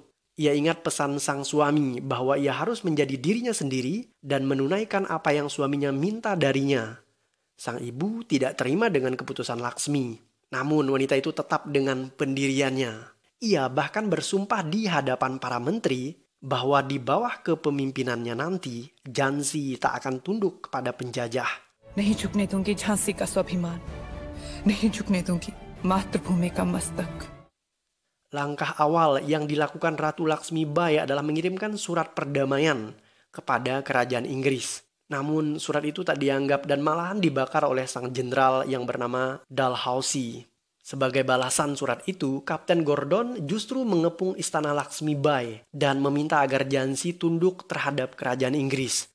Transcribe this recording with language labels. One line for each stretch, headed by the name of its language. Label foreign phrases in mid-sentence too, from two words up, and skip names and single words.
Indonesian: Ia ingat pesan sang suami bahwa ia harus menjadi dirinya sendiri dan menunaikan apa yang suaminya minta darinya. Sang ibu tidak terima dengan keputusan Laksmi. Namun wanita itu tetap dengan pendiriannya. Ia bahkan bersumpah di hadapan para menteri bahwa di bawah kepemimpinannya nanti, Jansi tak akan tunduk kepada penjajah.
Hindi: नहीं झुकने दूंगी झांसी का स्वाभिमान, नहीं झुकने दूंगी मातृभूमि का मस्तक.
Indonesian: Langkah awal yang dilakukan Ratu Laksmi Bai adalah mengirimkan surat perdamaian kepada kerajaan Inggris. Namun surat itu tak dianggap dan malahan dibakar oleh sang jenderal yang bernama Dalhousie. Sebagai balasan surat itu, Kapten Gordon justru mengepung istana Laksmi Bai dan meminta agar Jansi tunduk terhadap kerajaan Inggris.